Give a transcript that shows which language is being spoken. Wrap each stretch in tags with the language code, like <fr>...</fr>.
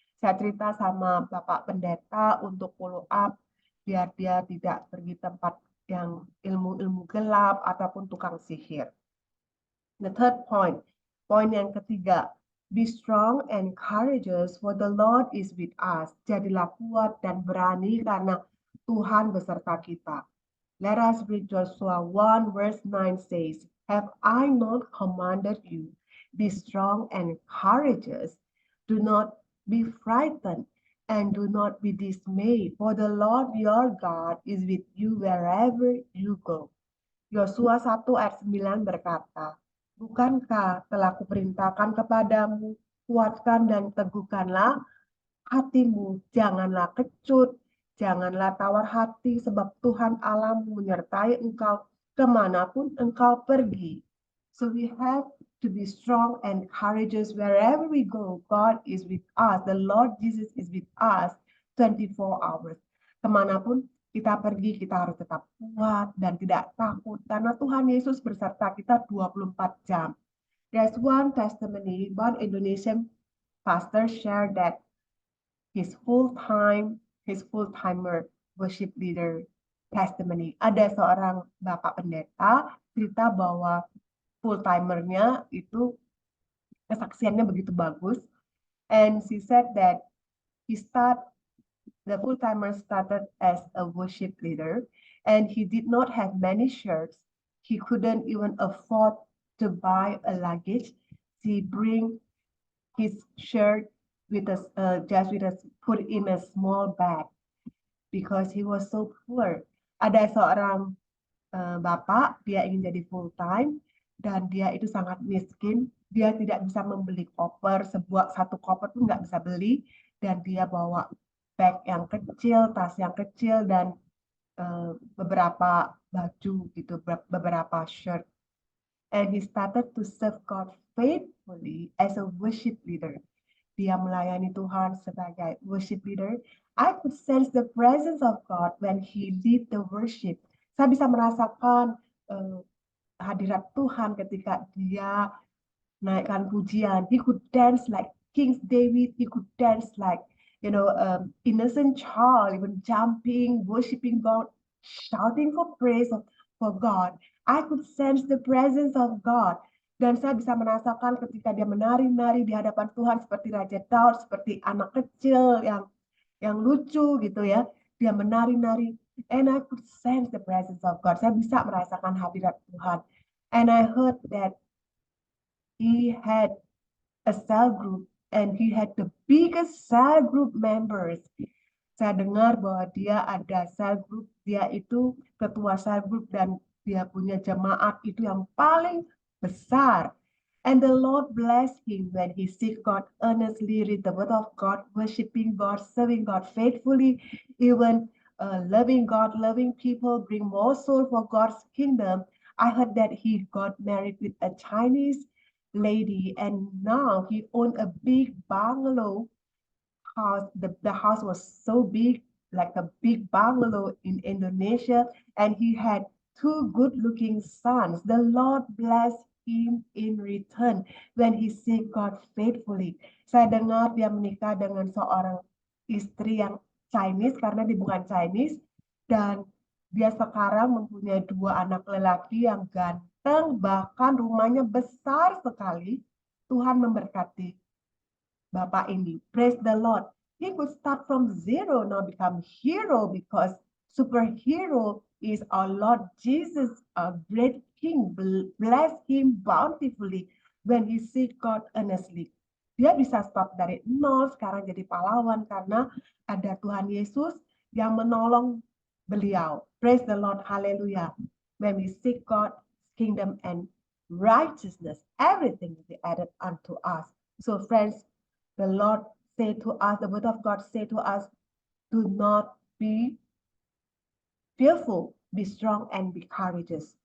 <id>Saya cerita sama Bapak Pendeta untuk follow up biar dia tidak pergi tempat yang ilmu-ilmu gelap ataupun tukang sihir.</id> <en>The third point,</en> <id>poin yang ketiga,</id> <en>be strong and courageous for the Lord is with us.</en> <id>Jadilah kuat dan berani karena Tuhan beserta kita.</id> <en>Let us read Joshua 1 verse 9 says, have I not commanded you? Be strong and courageous. Do not be frightened and do not be dismayed, for the Lord your God is with you wherever you go.</en> <id>Yosua 1 ayat 9 berkata, bukankah telah kuperintahkan kepadamu, kuatkan dan teguhkanlah hatimu, janganlah kecut, janganlah tawar hati, sebab Tuhan Allahmu menyertai engkau kemanapun engkau pergi.</id> <en>So we have to be strong and courageous wherever we go. God is with us. The Lord Jesus is with us 24 hours.</en> <id>Kemanapun kita pergi, kita harus tetap kuat dan tidak takut karena Tuhan Yesus berserta kita 24 jam.</id> <en>There's one testimony, one Indonesian pastor shared that his full-timer worship leader testimony.</en> <id>Ada seorang bapak pendeta cerita bahwa full-timernya itu kesaksiannya begitu bagus.</id> <en>And she said that the full-timer started as a worship leader and he did not have many shirts. He couldn't even afford to buy a luggage. He bring his shirt with put in a small bag because he was so poor.</en> <id>Ada seorang bapak, dia ingin jadi full time dan dia itu sangat miskin. Dia tidak bisa membeli koper, satu koper pun nggak bisa beli, dan dia bawa bag yang kecil, tas yang kecil, dan beberapa baju gitu, beberapa shirt.</id> <en>And he started to serve God faithfully as a worship leader.</en> <id>Dia melayani Tuhan sebagai worship leader.</id> <en>I could sense the presence of God when he lead the worship.</en> <id>Saya bisa merasakan hadirat Tuhan ketika dia naikkan pujian.</id> <en>He could dance like King David. He could dance like, innocent child, even jumping, worshiping God, shouting for praise for God. I could sense the presence of God.</en> <id>Dan saya bisa merasakan ketika dia menari-nari di hadapan Tuhan seperti Raja Daud, seperti anak kecil yang lucu gitu ya. Dia menari-nari.</id> <en>And I could sense the presence of God.</en> <id>Saya bisa merasakan hadirat Tuhan.</id> <en>And I heard that he had a cell group and he had the biggest cell group members.</en> <id>Saya dengar bahwa dia ada cell group, dia itu ketua cell group dan dia punya jemaat itu yang paling besar.</id> <en>And the Lord blessed him when he seek God earnestly, read the word of God, worshiping God, serving God faithfully, even loving God, loving people, bring more soul for God's kingdom. I heard that he got married with a Chinese lady and now he owned a big bungalow house. The house was so big, like a big bungalow in Indonesia, and he had 2 good-looking sons. The Lord blessed him in return when he seek God faithfully.</en> <id>Saya dengar dia menikah dengan seorang istri yang Chinese karena dia bukan Chinese, dan dia sekarang mempunyai 2 anak lelaki yang ganteng, bahkan rumahnya besar sekali. Tuhan memberkati Bapak ini.</id> <en>Praise the Lord. He could start from zero, now become hero, because superhero is our Lord Jesus, a great King. Bless him bountifully when he seek God earnestly.</en> <id>Dia bisa start dari nol, sekarang jadi pahlawan karena ada Tuhan Yesus yang menolong beliau.</id> <en>Praise the Lord, hallelujah. When we seek God's kingdom and righteousness, everything will be added unto us. So friends, the Lord say to us, the word of God say to us, do not be fearful, be strong and be courageous.</en>